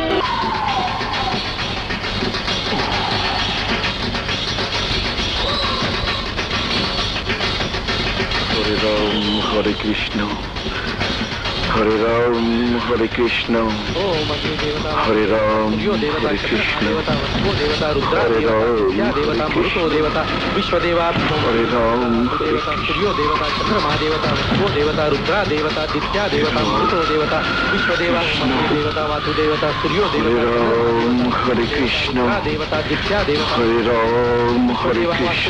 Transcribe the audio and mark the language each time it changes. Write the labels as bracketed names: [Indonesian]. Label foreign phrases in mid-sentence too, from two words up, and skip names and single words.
[Sanskrit] হরে রাম হরে কৃষ্ণ, হরে রাম হরে কৃষ্ণ, হরে রাম হরে কৃষ্ণ, হরে রাম विश्वदेवा हरे राम सूर्यो देवता चंद्रमा देवता वो देवता रुद्रा देवता दित्या देवता मरुतो देवता विश्वदेवा देवता वासु देवता सूर्यो देवता हरे कृष्ण देवता दित्या देवता हरे राम हरे कृष्ण